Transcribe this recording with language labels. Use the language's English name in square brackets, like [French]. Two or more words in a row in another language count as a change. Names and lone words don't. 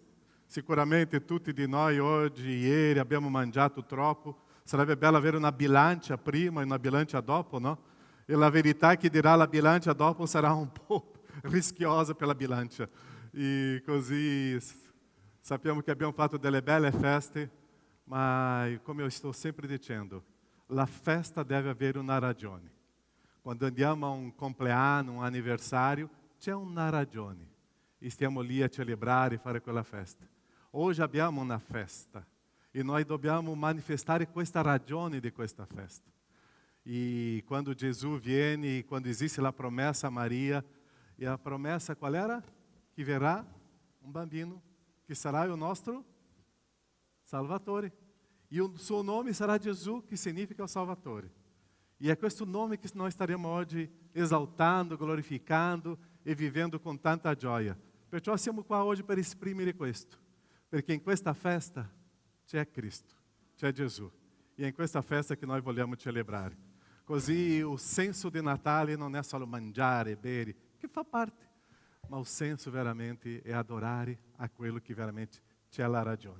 [Italian] Sicuramente tutti di noi oggi, ieri, abbiamo mangiato troppo. Sarebbe bello avere una bilancia prima e una bilancia dopo, no? E la verità che dirà la bilancia dopo sarà un po' rischiosa per la bilancia. E così sappiamo che abbiamo fatto delle belle feste, ma come [Portuguese] eu estou sempre [Italian] dicendo, la festa deve avere una ragione. Quando andiamo a un compleanno, un anniversario, c'è una ragione. E stiamo lì a celebrare e fare quella festa. Oggi abbiamo una festa e noi dobbiamo manifestare questa ragione di questa festa. E quando Jesus viene, [Portuguese] quando existe a promessa a Maria, e a promessa qual era? Que verá um bambino, que será o nosso Salvatore. E o seu nome será Jesus, que significa o Salvatore. E é questo nome que nós estaremos hoje exaltando, glorificando e vivendo com tanta gioia. [Italian] Perciò siamo qua oggi per esprimere questo, perché in questa festa c'è Cristo, c'è Gesù. E è in questa festa che noi vogliamo celebrare. Così o senso di Natale non è solo mangiare, bere, che fa parte, ma o senso veramente è adorare a quello che veramente c'è la ragione.